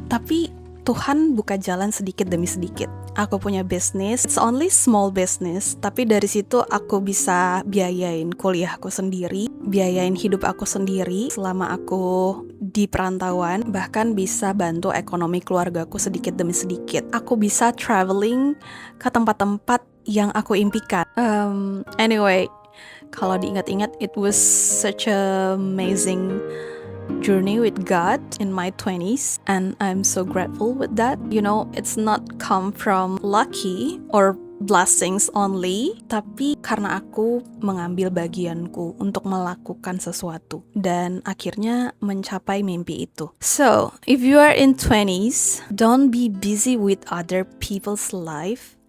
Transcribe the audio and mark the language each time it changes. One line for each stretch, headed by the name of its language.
Indonesian: Tapi Tuhan buka jalan sedikit demi sedikit. Aku punya bisnis,
English: it's only small business,
Indonesian: tapi dari situ aku bisa biayain kuliahku sendiri, biayain hidup aku sendiri selama aku di perantauan, bahkan bisa bantu ekonomi keluargaku sedikit demi sedikit. Aku bisa traveling ke tempat-tempat yang aku impikan.
English: Anyway,
Indonesian: kalau diingat-ingat,
English: it was such an amazing journey with God in my 20s, and I'm so grateful with that. You know, it's not come from lucky or blessings only,
Indonesian: tapi karena aku mengambil bagianku untuk melakukan sesuatu dan akhirnya mencapai mimpi itu.
English: So, if you are in 20s, don't be busy with other people's life.